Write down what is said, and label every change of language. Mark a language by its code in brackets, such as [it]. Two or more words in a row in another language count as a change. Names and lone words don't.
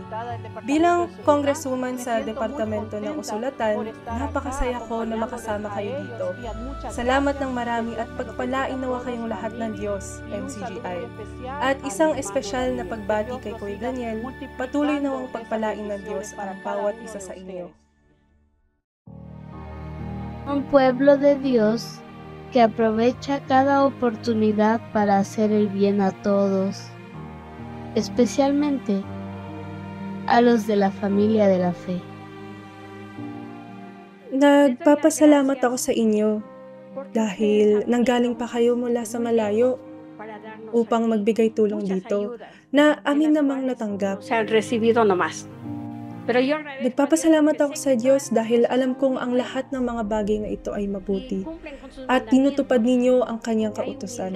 [tl] Bilang congresswoman sa Departamento ng Usulatan, napakasaya ko na makasama kayo dito. Salamat ng marami at pagpalain nawa kayong lahat ng Diyos, MCGI. At isang espesyal na pagbati kay Kuya Daniel, patuloy nawang pagpalain ng Diyos ang bawat isa sa inyo. [es] Un pueblo de Dios que aprovecha cada oportunidad para hacer el bien a todos, especialmente a los de la familia de la fe. [tl] Nagpapasalamat ako sa inyo dahil nanggaling pa kayo mula sa malayo upang magbigay tulong dito na amin namang natanggap. Nagpapasalamat ako sa Diyos dahil alam kong ang lahat ng mga bagay na ito ay mabuti at tinutupad ninyo ang kanyang kautusan.